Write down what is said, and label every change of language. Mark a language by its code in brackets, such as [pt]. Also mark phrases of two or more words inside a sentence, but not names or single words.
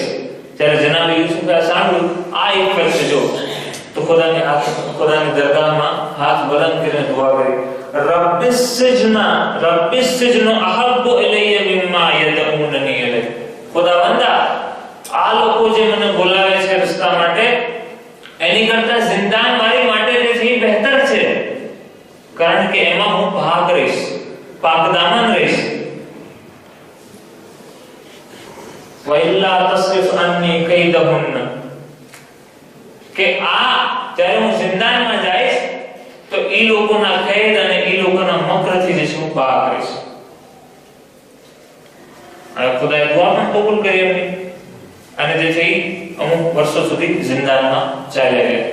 [gu] ત્યારે જનાબ યુસુફે સાંભળ્યું આ ઇફ્ફત છે જો, તો ખુદાની દરગાહમાં હાથ બલંદ કરીને દુઆ કરી, [ar] رب السجن أحب إلي مما يدعونني إليه. [gu] ખુદાવંદા, આ લોકો જે મને બોલાવે છે રસ્તા માટે, એની કરતા જિંદાન મારી માટે જે છે બહેતર છે, કારણ કે એમાં હું ભાગ રહીશ, પાકદામન રહીશ. [ar] وإلا تصرف عني كيدهن. [gu] કે આ જ્યારે હું જિંદગીમાં જઈશ તો ઈ લોકોના કેદ અને ઈ લોકોના મકરથી જે હું પાર કરીશ. આ ખુદાએ દુઆ પણ કબૂલ કરી હતી અને જેથી અમુક વર્ષો સુધી જિંદગીમાં ચાલ્યા ગયા.